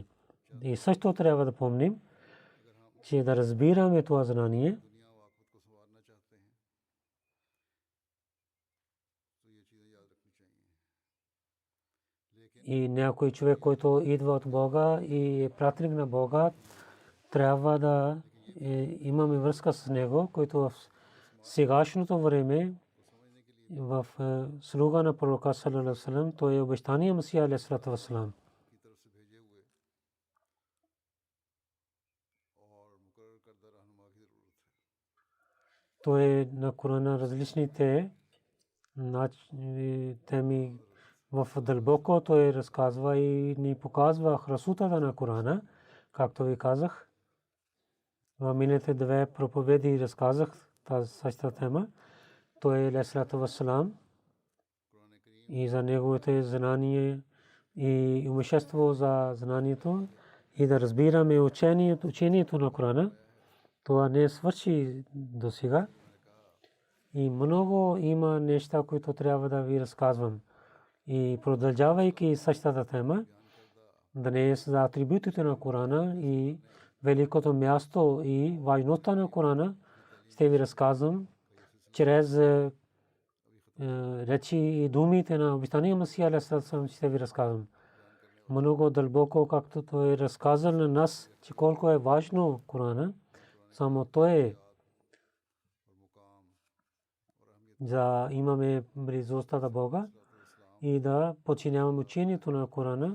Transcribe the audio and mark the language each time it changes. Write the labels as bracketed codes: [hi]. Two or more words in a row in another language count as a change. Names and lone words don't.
[bg] И също трябва да помним, че да разбираме това знание, и някой човек, който идва от Бога и е пратеник на Бога, трябва да имаме връзка с него, който в сегашното време в слуга на пророка [ar] صلى الله عليه وسلم, [bg] той е обещания Масия [ar] عليه الصلاة والسلام. [bg] Той е на Корана различните теми в дълбоко той разказва и ни показва красотата на Корана, както ви казах. В миналите две проповеди разказах тази същата тема. Той е [ar] عليه الصلاة والسلام [bg] и за неговото знание и имущество за знанието и да разбираме учението на Корана. Това не свърши до сега. И много има неща, които трябва да ви разказвам. И продължавайки същата тема, днес за атрибутите на Корана и великото място и важността на Корана ще ви разказвам чрез речи и думите на обещания Масия [ar] عليه الصلاة والسلام [bg] ще ви разказвам. Много дълбоко, както той е разказал на нас, че колко е важно Корана, само той е за имаме близостта до Бога и да подчиняваме учението на Корана.